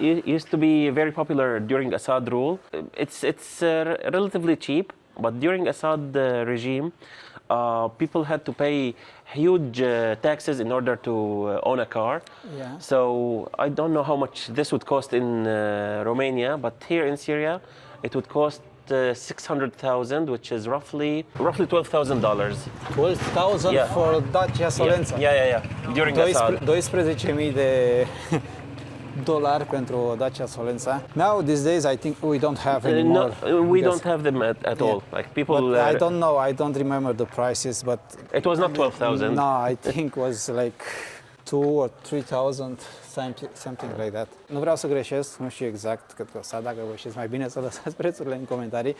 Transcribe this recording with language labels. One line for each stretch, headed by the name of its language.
English: It used to be very popular during Assad rule. It's relatively cheap, but during Assad regime, people had to pay huge taxes in order to own a car. Yeah. So I don't know how much this would cost in Romania, but here in Syria, it would cost 600,000, which is roughly $12,000. 12,000 for Dacia Solența. Yeah. During Assad.
Romanian: 12.000 de dolari pentru Dacia Solența.
English: Now these days I think we don't have anymore. No, we don't have them at all. Like people. But I don't know. I don't remember the prices, but it was not 12,000. No, I think was like 2,000 or 3,000, something like that.
Romanian: Nu vreau să greșesc, nu știu exact cât costa, dacă vă știți mai bine să lăsați prețurile în comentarii.